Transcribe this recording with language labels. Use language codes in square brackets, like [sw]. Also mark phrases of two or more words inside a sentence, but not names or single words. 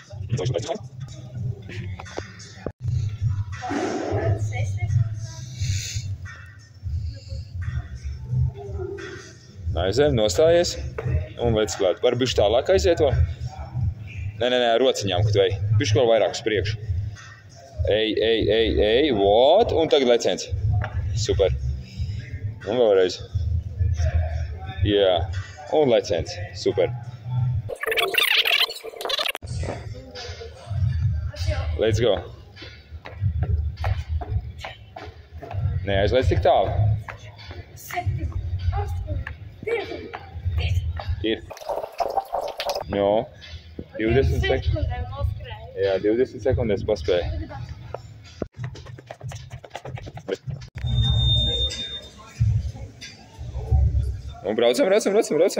[lv] Aizējam, nostājies un lec klāt. Var bišķi tālāk aiziet vēl? Nē, rociņām, kad vei. Bišķi vēl vairāk uz priekšu. Ej, what? Un tagad leciens. Super. Un vēlreiz. Jā. Un leciens. Super. [en] Let's go. [lv] Neaizlēc tik tālu. 7, 8, 9, 10. Ir. No. 20 sekundes. Jā, 20 sekundēs paspēja. Un braucam.